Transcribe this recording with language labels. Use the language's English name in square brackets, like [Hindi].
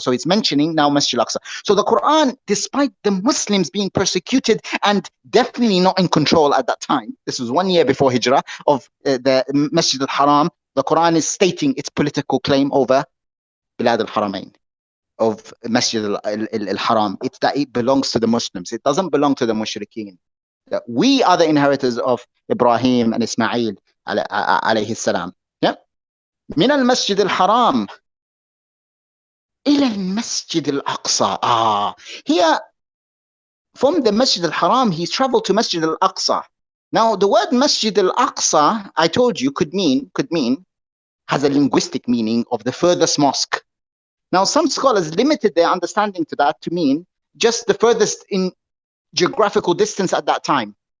[English] So it's mentioning now Masjid al-Aqsa. So the Quran, despite the Muslims being persecuted and definitely not in control at that time, this was 1 year before Hijrah, of the Masjid al-Haram, the Quran is stating its political claim over Bilad al-Haramain, of Masjid al-Haram. It's that it belongs to the Muslims. It doesn't belong to the Mushrikeen. That we are the inheritors of Ibrahim and Ismail alayhi salam. Yeah. [Arabic] من المسجد الحرام إلى المسجد الأقصى. [English] Here, from the Masjid al-Haram, he's traveled to Masjid al-Aqsa. Now, the word Masjid al-Aqsa, I told you, could mean, has a linguistic meaning of the furthest mosque. Now, some scholars limited their understanding to that to mean just the furthest in geographical distance at that time.